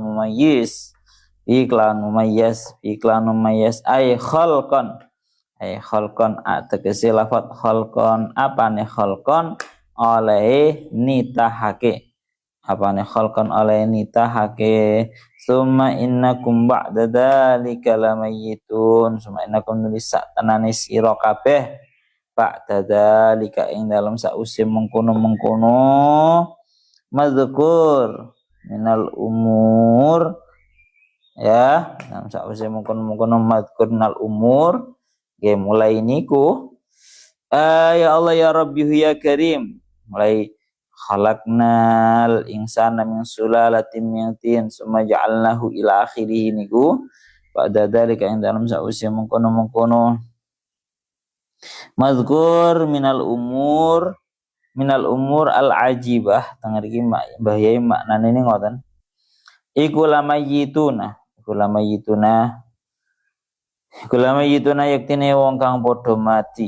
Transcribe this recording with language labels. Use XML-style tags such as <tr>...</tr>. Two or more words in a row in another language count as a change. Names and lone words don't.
<ar>مميز أي خلقا خلقا</ar> <jv>tegese lafat khalqan apane khalqan oleh nitahake apane khalqan oleh nitahake</jv> <ar>ثم إنكم بعد ذلك لميتون ثم إنكم</ar> <jv>nulis sak tenane sira kabeh</jv> <ar>بعد ذلك</ar> <jv>ing dalem sause mengkono-mengkono</jv> <ar>مذكور من العمر</ar> <jv>ya dalam sause mengkono-mengkono</jv> <ar>مذكور من العمر</ar> <jv>oke, mulai niku</jv> <ar>يا الله يا ربي يا كريم mulai خلقنا الإنسان من سلالة من طين ثم جعلناه إلى آخره</ar> <jv>niku pada</jv> <ar>dzalika</ar> <jv>ing dalam sause mengkono-mengkono</jv> <ar>مذكور من العمر العجيبة</ar> <jv>tengah iki bahaya maknane ini ngoten iku lamayituna yaktine wong kang padha mati.</jv>